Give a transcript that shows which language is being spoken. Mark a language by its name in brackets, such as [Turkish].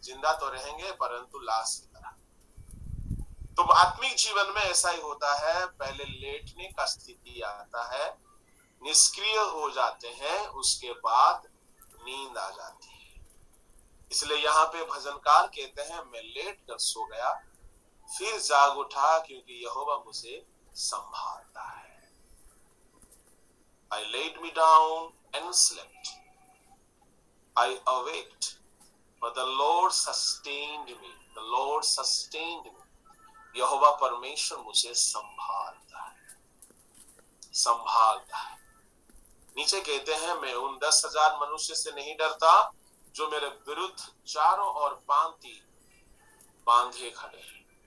[Hindi] जिंदा तो रहेंगे परंतु लाश की तरह। तो आत्मिक जीवन में ऐसा ही होता है, पहले लेटने का स्थिति आता है, निष्क्रिय हो जाते हैं, उसके बाद नींद आ जाती है। इसलिए यहाँ पे भजनकार कहते हैं, मैं लेट कर सो गया, फिर जाग उठा, क्योंकि यहोवा मुझे संभालता है। [English] I laid me down and slept. I awaked, for the Lord sustained me. The Lord sustained me. [Hindi] यहोवा परमेश्वर मुझे संभालता है, संभालता है। नीचे कहते हैं, मैं उन 10,000 मनुष्य से नहीं डरता जो मेरे विरुद्ध चारों ओर पांति बांधे खड़े हैं।